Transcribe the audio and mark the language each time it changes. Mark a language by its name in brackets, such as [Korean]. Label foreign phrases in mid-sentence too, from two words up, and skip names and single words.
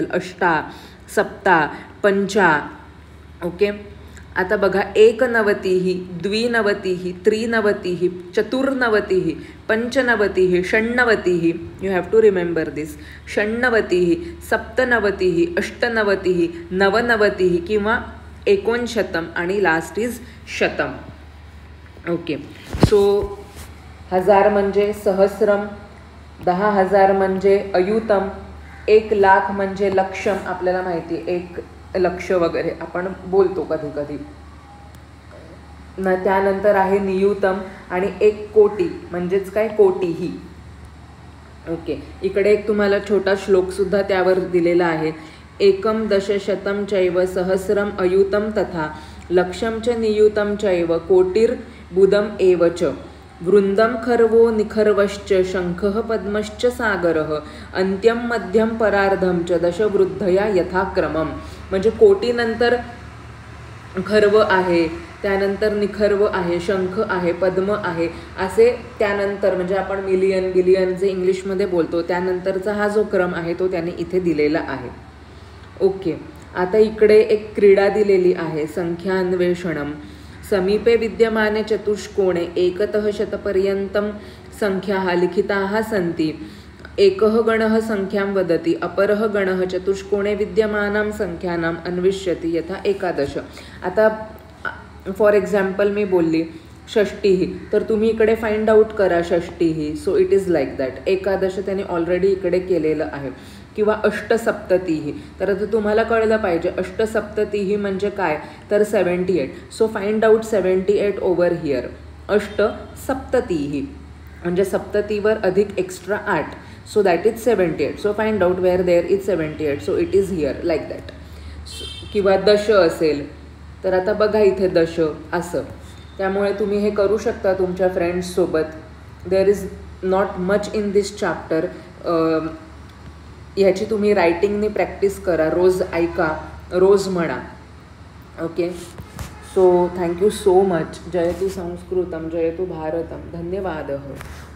[Sanskrit] अष्टा, सप्ता, पंचा. ओके. [Marathi] आता बघा 91, 92, 93, 94, 95, 96. [English] you have to remember this. 96, 97, 98, 99 किंवा 69 आणि last is शतम. [Marathi] ओके. सो 1000 म्हणजे सहस्रम, 10,000 म्हणजे अयुतम, 1,00,000 म्हणजे लक्षम. आपल्याला माहिती आहे 1 लक्ष वगैरे आपण बोलतो कधी कधी. त्यानंतर आहे नियुतम आणि 1 कोटी म्हणजेच काय, कोटीही. ओके. इकडे एक तुम्हाला छोटा श्लोकसुद्धा त्यावर दिलेला आहे. [Sanskrit] एकम दशशतम चैव सहस्रम अयुतम तथा लक्षम च नियुतम चैव कोटीर्बुदम एव च. वृंदम खर्वो निखर्वश्च शंखः पद्मश्च सागरः अंत्यम मध्यम परार्धम च दशवृद्धया यथाक्रमम. [Marathi] म्हणजे कोटीनंतर खर्व आहे, त्यानंतर निखर्व आहे, शंख आहे, पद्म आहे, असे त्यानंतर म्हणजे आपण [English] million billion [Marathi] जे इंग्लिशमध्ये बोलतो त्यानंतरचा हा जो क्रम आहे तो त्याने इथे दिलेला आहे. ओके, आता इकडे एक क्रीडा दिलेली आहे, [Sanskrit] संख्यान्वेषणम. समीपे विद्यमाने चतुष्कोणे एकतः शतपर्यंतं संख्याः लिखिताः सन्ति. एकः गणः संख्यां वदति, अपरः गणः चतुष्कोणे विद्यमानां संख्यानाम् अन्विष्यति यथा 11. [Marathi] आता [English] for example [Marathi] मी बोलली षष्टी, तर तुम्ही इकडे [English] find out [Marathi] करा षष्टी. [English] so it is like that. [Marathi] 11 त्याने ऑलरेडी इकडे केलेलं आहे. किंवा अष्टसप्तती, तर आता तुम्हाला कळलं पाहिजे अष्टसप्तती म्हणजे काय, तर 78. [English] so find out 78 over here. [Marathi] अष्टसप्तती म्हणजे सप्ततीवर अधिक एक्स्ट्रा 8. [English] so that is 78. so find out where there is 78. so it is here like that. [Marathi] किंवा दश असेल तर आता बघा इथे दश असं. त्यामुळे तुम्ही हे करू शकता तुमच्या फ्रेंड्ससोबत. [English] there is not much in this chapter. [Marathi] ह्याची तुम्ही रायटिंगने प्रॅक्टिस करा, रोज ऐका, रोज म्हणा. ओके, [English] so thank you so much. [Sanskrit] जयतु संस्कृतम जयतु भारतम. [Marathi] धन्यवाद.